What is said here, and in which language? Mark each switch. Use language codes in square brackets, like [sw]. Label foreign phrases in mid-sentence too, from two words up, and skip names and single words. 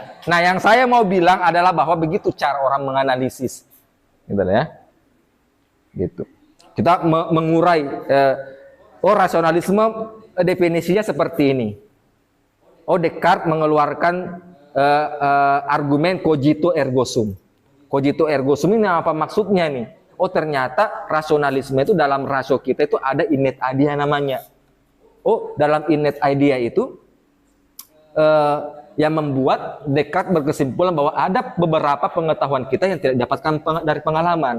[id] Nah, yang saya mau bilang adalah bahwa begitu cara orang menganalisis, gitu ya. Gitu. Kita mengurai. Rasionalisme definisinya seperti ini. Descartes mengeluarkan argumen [la] cogito ergo sum. Cogito ergo sum [id] ini apa maksudnya nih? Ternyata rasionalisme itu dalam rasio kita itu ada [en] innate idea [id] namanya. Dalam [en] innate idea [id] itu yang membuat Descartes berkesimpulan bahwa ada beberapa pengetahuan kita yang tidak didapatkan dari pengalaman.